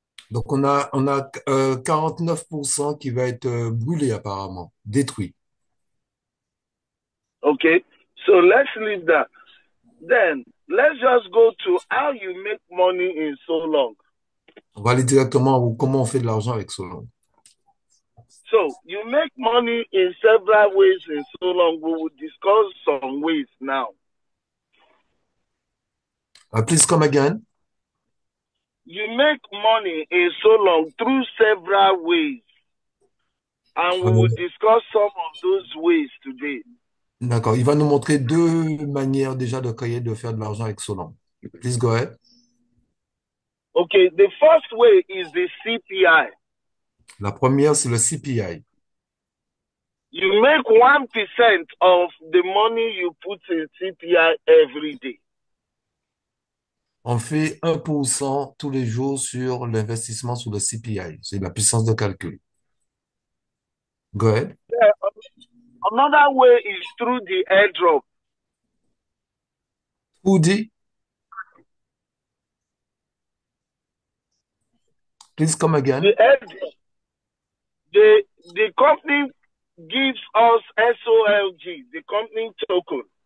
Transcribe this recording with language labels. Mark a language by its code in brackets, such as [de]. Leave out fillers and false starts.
[fr] Donc, on a 49% qui va être brûlé apparemment, détruit. [en] Okay, so let's leave that. Then, let's just go to how you make money in so long. [fr] On va aller directement à comment on fait de l'argent avec Solong. [en] So, you make money in several ways in so long. We will discuss some ways now. Please come again. You make money in so long through several ways. And we will discuss some of those ways today. [fr] D'accord. Il va nous montrer 2 manières déjà de faire de l'argent avec Solong. [en] Please go ahead. Okay, the first way is the CPI. [fr] La première, c'est le CPI. [en] You make 1% of the money you put in CPI every day. [fr] On fait 1% tous les jours sur l'investissement sur le CPI. C'est la puissance de calcul. [en] Go ahead. Another way is through the airdrop. Who dit? Please come again. The airdrop. The company gives us SOLG, the company token.